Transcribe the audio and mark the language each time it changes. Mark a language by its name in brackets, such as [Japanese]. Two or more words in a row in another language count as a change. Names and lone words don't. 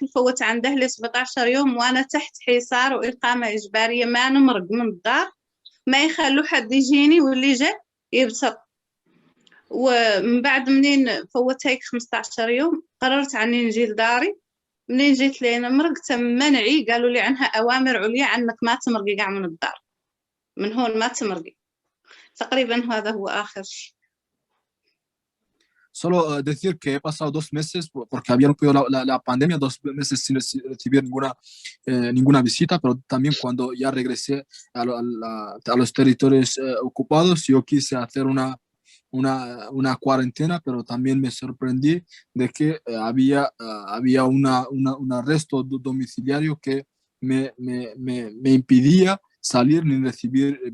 [Arabic] الفوت عن دهلي 17 يوم وأنا تحت حصار وإقامة إجبارية ما نمرق من الدار ما يخلوا حد يجيني واللي جاء يبسط ومن بعد منين فوت هيك 15 يوم قررت عني نجي لداري منين جيت لينا مرق تم منعي قالوا لي عنها أوامر عليا عنك ما تمرقي قاع من الدار من هون ما تمرقي تقريبا هذا هو آخر شيء. [Spanish] Solo decir que he pasado 2 meses porque había ocurrido la pandemia, 2 meses sin recibir ninguna visita, pero también cuando ya regresé a los territorios ocupados, yo quise hacer una cuarentena, pero también me sorprendí de que había un arresto domiciliario que me impedía salir ni recibir visitas.